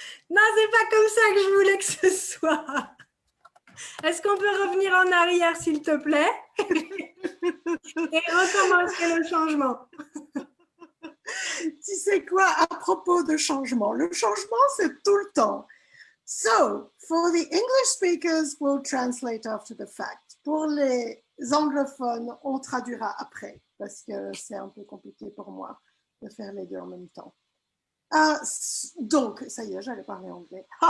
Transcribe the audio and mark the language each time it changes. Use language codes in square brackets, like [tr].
[fr] Non, c'est pas comme ça que je voulais que ce soit. Est-ce qu'on peut revenir en arrière, s'il te plaît, et recommencer le changement? Tu sais quoi, à propos de changement, le changement c'est tout le temps. [en] So, for the English speakers, we'll translate after the fact. [fr] Pour les anglophones, on traduira après, parce que c'est un peu compliqué pour moi de faire les deux en même temps. Donc, ça y est, j'allais parler anglais.